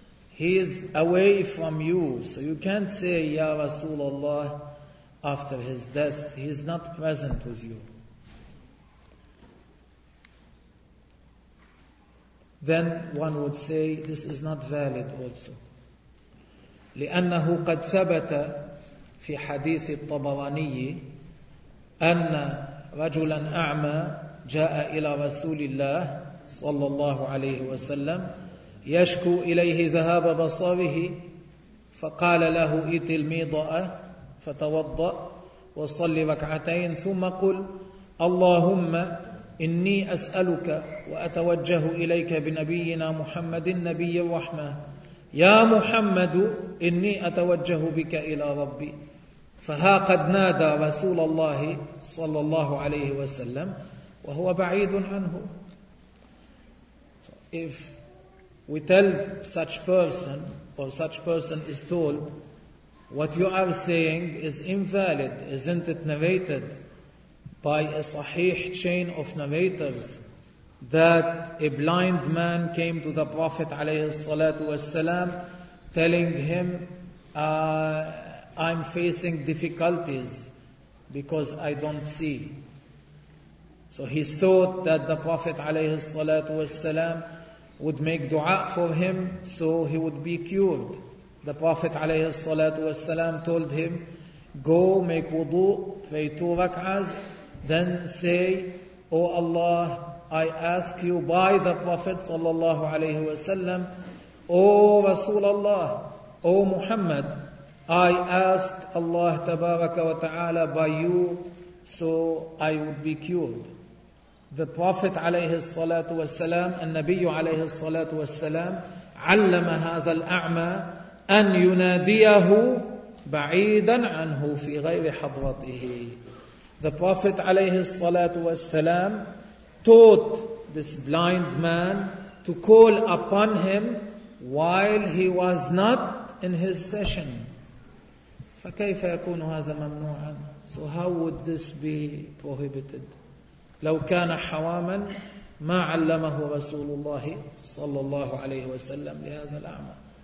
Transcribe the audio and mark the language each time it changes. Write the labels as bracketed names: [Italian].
[English] He is away from you. So you can't say, Ya Rasulullah, after his death, he is not present with you. Then one would say, this is not valid also. [Arabic] لأنه قد ثبت في حديث الطبراني أن رجلا أعمى جاء إلى رسول الله صلى الله عليه وسلم يشكو إليه ذهاب بصره فقال له إت الميضاء فتوضأ وصل ركعتين ثم قل اللهم إني أسألك وأتوجه إليك بنبينا محمد النبي الرحمة يا محمد إني أتوجه بك إلى ربي فها قد نادى رسول الله صلى الله عليه وسلم وهو بعيد عنه. [English] If we tell such person, or such person is told, what you are saying is invalid, isn't it narrated by a sahih chain of narrators that a blind man came to the Prophet [Arabic] عليه الصلاة والسلام [English] telling him, I'm facing difficulties because I don't see. So he thought that the Prophet [Arabic] عليه الصلاة والسلام [English] would make dua for him so he would be cured. The Prophet [Arabic] alayhi salatu wasalam [English] told him, go make wudu, pray two rak'ahs, then say, O Allah, I ask you by the Prophet [Arabic] sallallahu alayhi wasalam, [English] O Rasulullah, O Muhammad, I ask Allah [Arabic] tabaraka wa ta'ala [English] by you so I would be cured. The Prophet [Arabic] عليه الصلاة والسلام, النبي عليه الصلاة والسلام, علم هذا الأعمى أن يناديه بعيدا عنه في غير حضرته. [English] The Prophet [Arabic] عليه الصلاة والسلام [English] taught this blind man to call upon him while he was not in his session. [Arabic] فكيف يكون هذا ممنوعا? [English] So how would this be prohibited? [Arabic] لو كان حواما ما علمه رسول الله صلى الله عليه وسلم لهذا الأعمى.